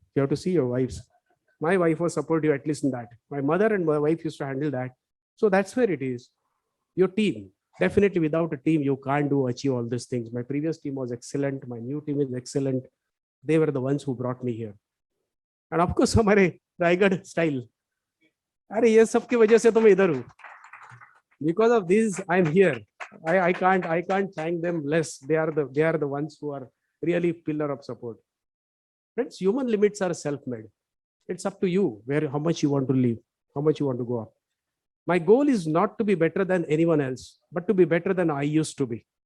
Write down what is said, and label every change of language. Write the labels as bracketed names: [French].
[English] You have to see your wives. My wife was supportive at least in that. My mother and my wife used to handle that. So that's where it is. Your team. Definitely without a team, you can't achieve all these things. My previous team was excellent. My new team is excellent. They were the ones who brought me here. And of course, हमारे Raigad style. [Hindi] अरे ये सब की वजह से तो मैं इधर हूँ. [English] Because of this, I'm here. I can't thank them less. They are the ones who are really pillar of support. Friends, human limits are self-made. It's up to you how much you want to live, how much you want to go up. My goal is not to be better than anyone else, but to be better than I used to be.